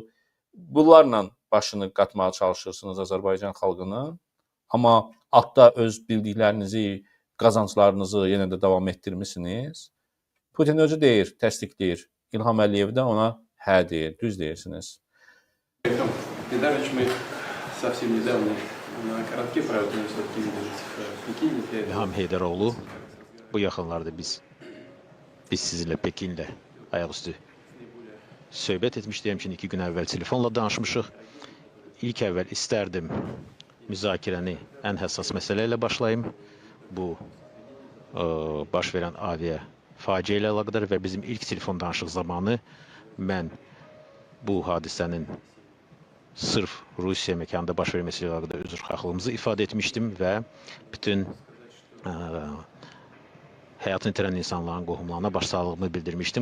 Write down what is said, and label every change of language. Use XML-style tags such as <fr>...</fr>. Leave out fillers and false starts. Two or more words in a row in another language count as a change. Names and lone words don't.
<az>Bunlarla başını qatmağa çalışırsınız Azərbaycan xalqının. Amma altda öz bildiklərinizi, qazanclarınızı yenə də davam etdirmisiniz. Putin özü deyir, təsdiqləyir. İlham Əliyev də ona hə deyir, düz deyirsiniz.</az> <ru>Недавно мы совсем недавно на коротке проводили в Пекине.</ru> <az>İlham Heydəroğlu, bu yaxınlarda biz sizinlə Pekinlə ayaqüstü söhbət etmişdik. Həmçinin 2 gün əvvəl telefonla danışmışıq. İlk əvvəl istərdim müzakirəni ən həssas məsələ ilə başlayım. Bu baş verən avia faciə ilə əlaqədar və bizim ilk telefon danışıq zamanı mən bu hadisənin sırf Rusiya məkanında baş verməsi ilə əlaqədar üzrxahlığımızı ifadə etmişdim və bütün həyatını itirən insanların qohumlarına başsağlığımı bildirmişdim.</az>